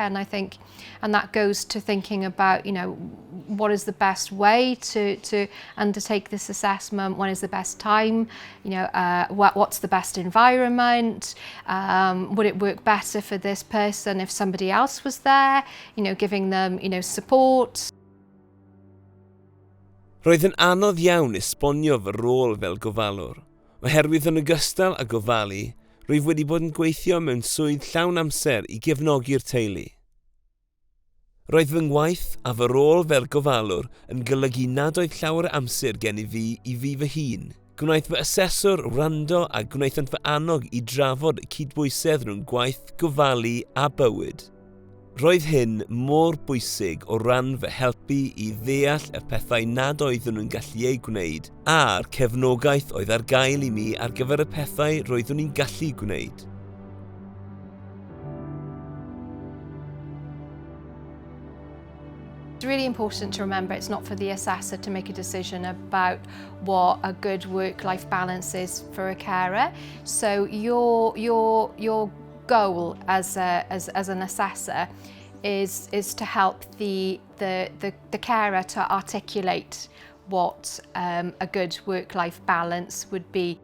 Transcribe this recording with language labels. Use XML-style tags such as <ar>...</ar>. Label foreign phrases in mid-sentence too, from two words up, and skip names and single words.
<en>And I think, and that goes to thinking about, what is the best way to undertake this assessment? When is the best time? What's the best environment? Would it work better for this person if somebody else was there? Giving them, support.</en> <cy>Roedd yn anodd iawn esbonio fy rôl fel gofalwr, oherwydd yn ogystal â gofalu, rwyf wedi bod yn gweithio mewn swydd llawn amser I gefnogi'r teulu. Roedd fy ngwaith a fy rôl fel gofalwr yn golygu nad oedd llawer amser gen I fi fy hun. Gwnaeth fy aseswr wrando a gwnaethant fy annog I drafod cydbwysedd rhwng gwaith, gofalu a bywyd. Roedd hyn mor bwysig o ran fy helpu I ddeall y pethau nad oeddwn nhw'n gallu ei gwneud a'r cefnogaeth oedd ar gael I mi ar gyfer y pethau roeddwn i'n gallu gwneud.</cy> <en>It's really important to remember it's not for the assessor to make a decision about what a good work-life balance is for a carer. So your goal as an assessor is to help the carer to articulate what a good work-life balance would be.</en>